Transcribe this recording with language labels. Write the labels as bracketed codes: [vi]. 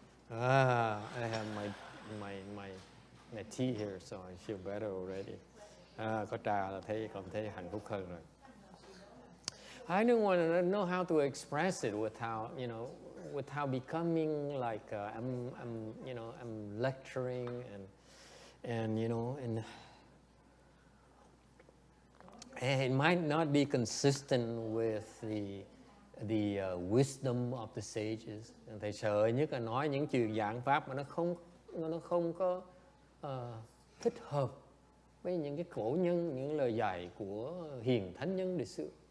[en] I have my tea here, so I feel better already. [vi] Có trà là còn thấy hạnh phúc hơn rồi. [en] I don't want to know how to express it without becoming like I'm lecturing and it might not be consistent with the wisdom of the sages. [vi] Thầy sợ nhất là nói những chuyện giảng pháp mà nó không có thích hợp với những cái cổ nhân, những lời dạy của hiền thánh nhân lịch sử.